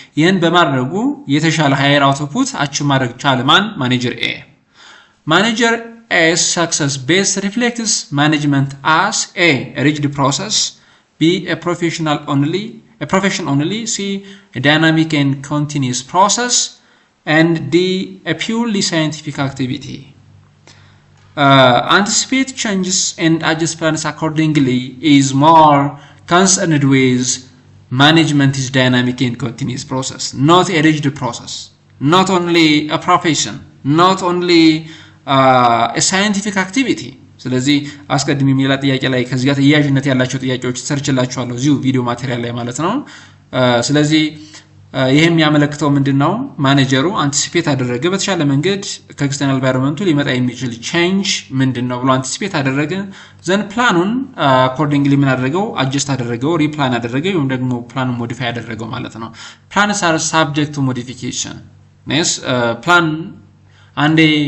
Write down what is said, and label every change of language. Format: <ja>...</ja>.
<am>ይህን በማድረጉ የተሻለ higher output achieve ማድረግ ቻለ ማን? ማኔጀር A.</am> <en>ማኔጀር A's success best reflects management as A rigid process, B a profession only, C a dynamic and continuous process, and D a purely scientific activity. Anticipate changes and adjust plans accordingly is more concerned with management is dynamic and continuous process, not a rigid process, not only a profession, not only a scientific activity.</en> <am>ስለዚህ አስቀድሜ የሚላ ጥያቄ ላይ ከዚህ ጋር ተያያዥነት ያላቸው ጥያቄዎች ሰርችላችኋለሁ እዚሁ ቪዲዮ ማቴሪያል ላይ ማለት ነው። ስለዚህ ይሄም የሚያመለክተው ምንድነው ማኔጀሩ አንቲሲፔት አደረገ በተሻለ መንገድ ከኤክስተርናል ኤንቫይሮንመንቱ ሊመጣ የሚችል ቼንጅ ምንድነው ብሎ አንቲሲፔት አደረገ ዘን ፕላኑን አኮርዲንግሊ ምን አደረገው አጀስት አደረገው ሪፕላን አደረገ ወይም ደግሞ ፕላኑን ሞዲፋይ አደረገው ማለት ነው</am> <en>plans are subject to modification yes</en> <am>ፕላን አንዴ</am>